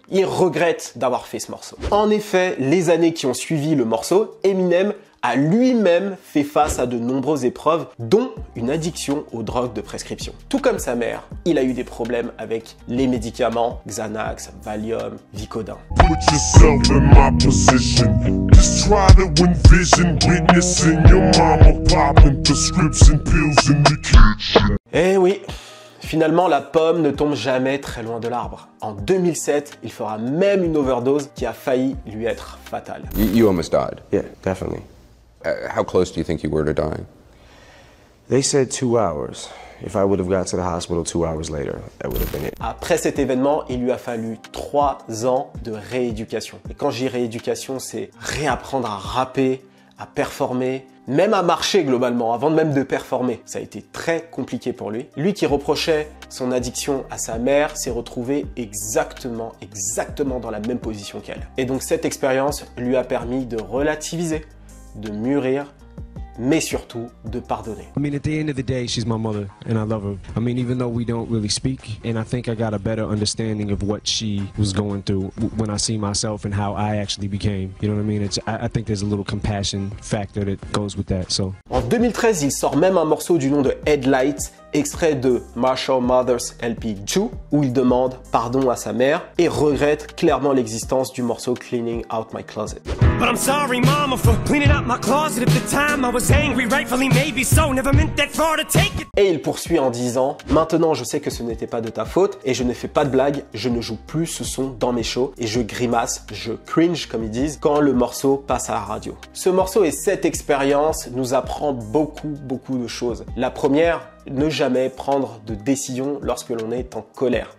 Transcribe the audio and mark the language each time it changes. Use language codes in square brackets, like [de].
[fr] Il regrette d'avoir fait ce morceau. En effet, les années qui ont suivi le morceau, Eminem a lui-même fait face à de nombreuses épreuves, dont une addiction aux drogues de prescription. Tout comme sa mère, il a eu des problèmes avec les médicaments, Xanax, Valium, Vicodin. [en] Put yourself in my position. Just try to envision witnessing your mama popping prescription pills in the kitchen. [fr] Eh oui, finalement la pomme ne tombe jamais très loin de l'arbre. En 2007, il fera même une overdose qui a failli lui être fatale. [en] You almost died. Yeah, definitely. How close do you think you were to dying? They said 2 hours. If I would have got to the hospital 2 hours later, that would have been it. [fr] Après cet événement, il lui a fallu 3 ans de rééducation. Et quand je dis rééducation, c'est réapprendre à rapper, à performer, même à marcher globalement, avant même de performer. Ça a été très compliqué pour lui. Lui qui reprochait son addiction à sa mère s'est retrouvé exactement dans la même position qu'elle. Et donc cette expérience lui a permis de relativiser, de mûrir, mais surtout de pardonner. [en] I mean, at the end of the day, she's my mother, and I love her. I mean, even though we don't really speak, and I think I got a better understanding of what she was going through when I see myself and how I actually became. You know what I mean? I think there's a little compassion factor that goes with that. So. [fr] En 2013, il sort même un morceau du nom de Headlights, extrait de Marshall Mathers LP 2, où il demande pardon à sa mère et regrette clairement l'existence du morceau Cleaning Out My Closet. [en] But I'm sorry, mama, for cleaning out my closet. At the time I was angry, rightfully maybe so. Never meant that far to take it. [fr] Et il poursuit en disant « Maintenant, je sais que ce n'était pas de ta faute et je ne fais pas de blagues, je ne joue plus ce son dans mes shows et je grimace, je cringe comme ils disent, quand le morceau passe à la radio. » Ce morceau et cette expérience nous apprend beaucoup de choses. La première, ne jamais prendre de décision lorsque l'on est en colère.